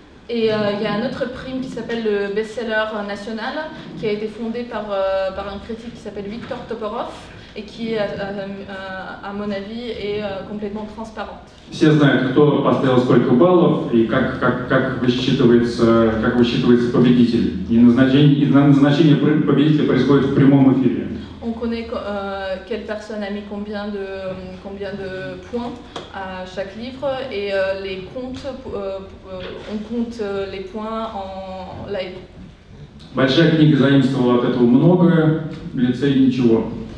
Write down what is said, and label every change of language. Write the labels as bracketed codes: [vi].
[fr] Et il y a un autre prix qui s'appelle le Best-Seller National, qui a été fondé par un critique qui s'appelle Victor Toporov, et qui, à mon avis, est complètement transparente. [ru] Все знают, кто поставил сколько баллов и как высчитывается победитель. И назначение победителя происходит в прямом эфире. [fr] On connaît quelle personne a mis combien de points à chaque livre et les comptes, on compte les points en live. [ru] Большая книга заимствовала от этого многое, лицей ничего.